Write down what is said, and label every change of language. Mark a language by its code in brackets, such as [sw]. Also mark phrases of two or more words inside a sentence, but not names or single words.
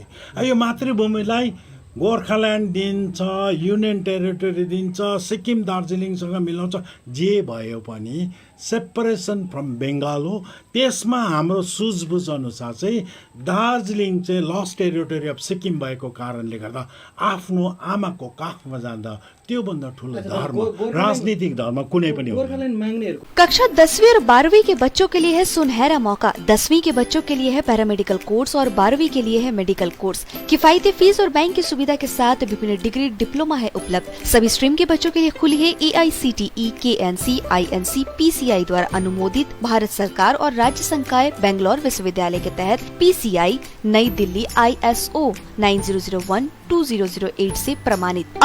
[ne] यो मातृभूमिलाई गोर्खाल्यान्ड दिन्छ, [en] union territory [ne] दिन्छ, सिक्किम दार्जिलिङसँग मिलाउँछ, जे भयो पनि [en] separation from Bengal [ne] हो। त्यसमा हाम्रो सुझबुझ अनुसार चाहिँ दार्जिलिङ चाहिँ [en] lost territory of Sikkim [ne] भएको कारणले गर्दा आफ्नो आमाको काखमा जाँदा त्योभन्दा ठुलो धर्म राजनीतिक धर्म कुनै पनि हो। [hi] कक्षा 10वीं और 12वीं के बच्चों के लिए है सुनहरा मौका। 10वीं के बच्चों के लिए है [en] paramedical course [hi] और 12वीं के लिए है [en] medical course. [hi] किफायती फीस और बैंक की सुविधा के साथ विभिन्न [en] degree diploma [hi] है उपलब्ध। सभी स्ट्रीम के बच्चों के लिए खुली है AICTE, KNC, INC, PCI द्वारा अनुमोदित भारत सरकार और राज्य संकाय बेंगलोर विश्वविद्यालय के तहत PCI नई दिल्ली ISO 9001-2008 से प्रमाणित।